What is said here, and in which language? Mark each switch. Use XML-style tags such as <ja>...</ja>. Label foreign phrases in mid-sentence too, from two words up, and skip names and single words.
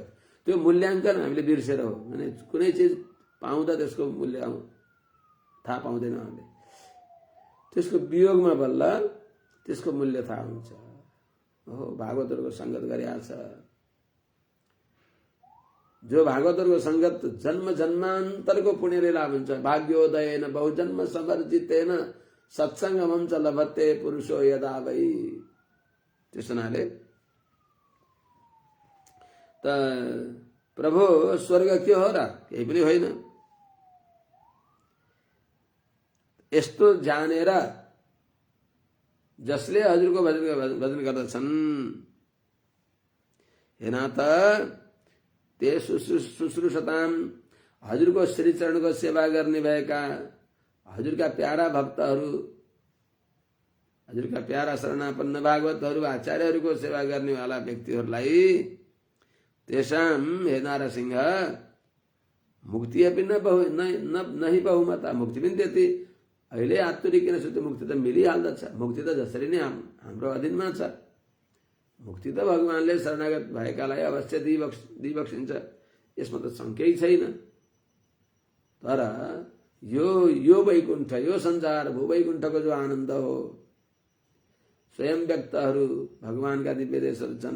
<ne>त्यो मूल्याङ्कन हामीले बिर्सेर हो भने कुनै चिज पाउँदा त्यसको मूल्य थाहा पाउँदैन हामीले। त्यसको वियोगमा बल्ल त्यसको मूल्य थाहा हुन्छ। हो भागवतहरुको संगत गरेको छ। जो भागवतहरुको संगत जन्म जन्मान्तरको पुण्यले लाभ हुन्छ।</ne> <sa>भाग्योदयेन बहुजन्म समर्जितेन सत्संगमं च लभते पुरुषो यदा वै।</sa> <ne>त्यसो हुनाले त प्रभु स्वर्ग के हो र? केही पनि होइन। यस्तो जानेर जसले हजुरको भजन गर्दछन्,</ne> <sa>हेन त ते शुश्रूषताम,</sa> <ne>हजुरको श्री चरणको सेवा गर्ने भएका हजुरका प्यारा भक्तहरू, हजुरका प्यारा शरणापन्न भागवतहरू, आचार्यहरूको सेवा गर्नेवाला व्यक्तिहरूलाई</ne> <sa>तेषाम हे नारसिंह मुक्ति अपि नहि बहुमता,</sa> <ne>मुक्ति पनि त्यति अहिले आत्तुरी किन सुत्यो, मुक्ति त मिलिहाल्दछ। मुक्ति त जसरी नै हाम्रो अधीनमा छ। मुक्ति त भगवानले शरणागत भएकालाई अवश्य दिइबक्सिन्छ, यसमा त शङ्कै छैन। तर यो वैकुण्ठ, यो संसार भूवैकुण्ठको जो आनन्द हो, स्वयं व्यक्तहरू भगवानका दिव्य देशहरू छन्,</ne>